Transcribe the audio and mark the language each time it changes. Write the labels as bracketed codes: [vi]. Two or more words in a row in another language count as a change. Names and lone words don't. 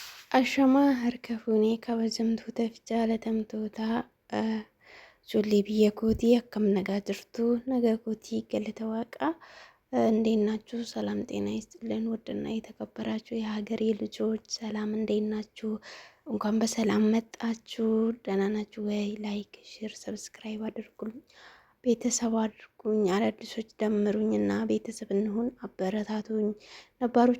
[om] Ashamaa harka fuunee kabajamtoota fi jaalatamtoota ijoollee biyya kootii akkam nagaa jirtu nagaa kootii galata waaqaa [am] እንዴት ናችሁ? ሰላም ጤና ይስጥልን። ውድና የተከበራችሁ የሀገሬ ልጆች ሰላም እንዴት ናችሁ? እንኳን በሰላም መጣችሁ። ደህና ናችሁ ወይ? [en] like, share, subscribe [am] አድርጉልኝ፣ ቤተሰብ አድርጉኝ። አዳዲሶች ደምሩኝና ቤተሰብ እንሁን፣ አበረታቱኝ። ነባሮች